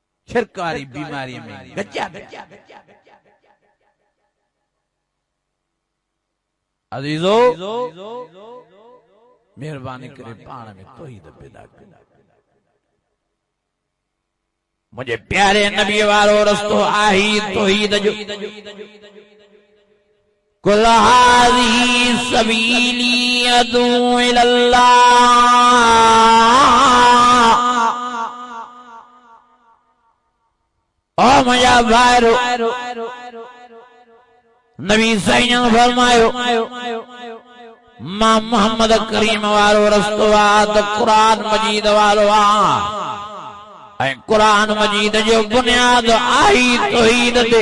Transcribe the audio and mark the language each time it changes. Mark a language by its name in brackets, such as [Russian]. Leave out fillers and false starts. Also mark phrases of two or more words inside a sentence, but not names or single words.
[Sindhi] शिरक वारी बीमारी में गजा अजीजो मेहरबानी करे पाण में तौहीद पैदा कर। मुझे प्यारे नबी वारो रस्तो आही तौहीद जो [Arabic] قل هذه سبيلي أدعو إلى الله. [Sindhi] ओ मुझा भाइरो नबी साईं फरमायो मां मोहम्मद करीम वारो रस्तो आ त कुरान मजीद वारो आ ऐं कुरान मजीद जो बुनियाद आई तौहीद ते।